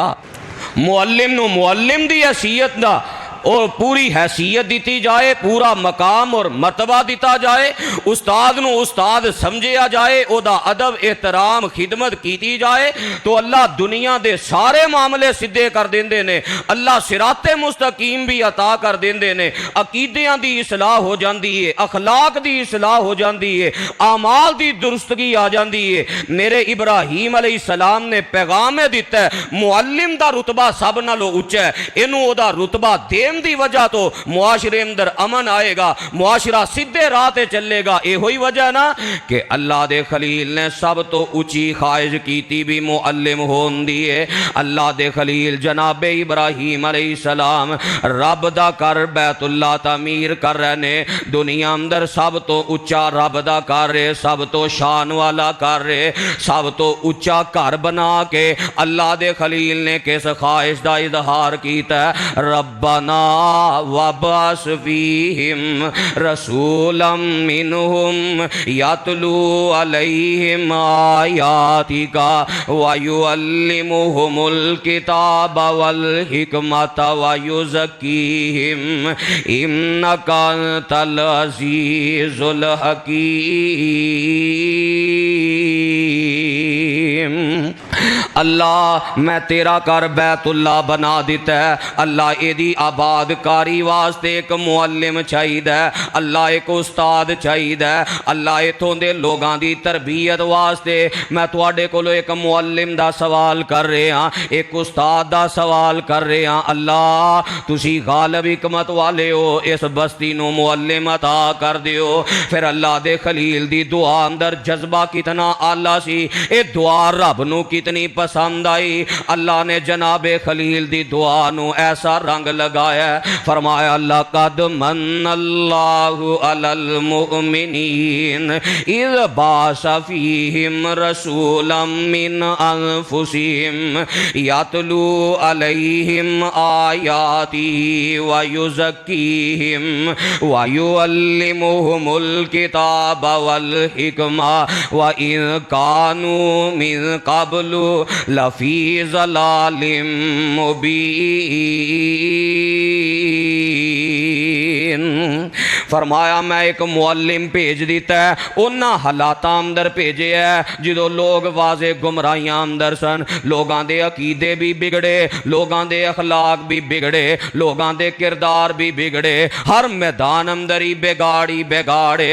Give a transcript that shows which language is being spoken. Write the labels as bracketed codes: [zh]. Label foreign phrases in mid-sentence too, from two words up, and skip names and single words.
[pa] معلم نوں معلم دی حیثیت دا اور پوری حیثیت دی جائے، پورا مقام اور مرتبہ دتا جائے، استاد نوں استاد سمجھیا جائے، اوہدا ادب احترام خدمت کی جائے، تو اللہ دنیا دے سارے معاملے سیدھے کر دیندے نے. اللہ صراطِ مستقیم بھی عطا کر دیندے نے. عقیدیاں دی اصلاح ہو جاتی ہے، اخلاق دی اصلاح ہو جاتی ہے، اعمال دی درستگی آ جاتی ہے. میرے ابراہیم علیہ السلام نے پیغام دتا ہے, معلم دا رتبہ سب نالوں اچا ہے. اینوں اوہدا رتبہ دے دی وجہ توں معاشرے اندر امن آئے گا، معاشرہ سیدھے راہ تے چلے گا. یہی وجہ نا کہ اللہ دے خلیل نے سب توں اچی خواہش کی بھی معلم ہون دی ہے. اللہ دے خلیل جنابِ ابراہیم علیہ السلام رب دا کر بیت اللہ تعمیر کر رہے نے. دنیا اندر سب توں اچا رب دا کر رہے، سب توں شان والا کر رہے، سب توں اچا گھر بنا کے اللہ دے خلیل نے کس خواہش دا اظہار کیا, [ar] ربنا وابعث فيهم رسولا منهم يتلو عليهم آياتك ويعلمهم الكتاب والحكمة ويزكيهم إنك أنت العزيز الحكيم. [pa] اللہ میں تیرا کر بیت اللہ بنا دتا ہے. اللہ ایہدی آبادکاری واسطے اک معلم چاہیدا، اللہ اک استاد چاہیدا. اللہ اتھوں دے لوگاں دی تربیت واسطے میں تہاڈے کولوں اک معلم دا سوال کر رہا، اک استاد دا سوال کر رہا. اللہ تسی غالب حکمت والے ہو، اس بستی نوں معلم عطا کر دیو. فیر اللہ دے خلیل دی دعا اندر جذبہ کتنا اعلیٰ سی، ایہ دعا رب نوں کتنی پسند آئی. اللہ نے جنابِ خلیل دی دعا نوں ایسا رنگ لگایا، فرمایا [ar] لقد من الله على المؤمنين إذ بعث فيهم رسولا من أنفسهم يتلو عليهم آياته ويزكيهم ويعلمهم الكتاب والحكمة وإن كانوا من قبل لفي ضلال مبين. [pa] فرمایا میں اک معلم بھیج دتا ہے، انہاں حالاتاں اندر بھیجے ہے جو لوگ واضح گمراہیاں اندر سن. لوگاں دے عقیدے بھی بگڑے، لوگاں دے اخلاق بھی بگڑے، لوگاں دے کردار بھی بگڑے، ہر میدان اندر ہی بگاڑی بگاڑے.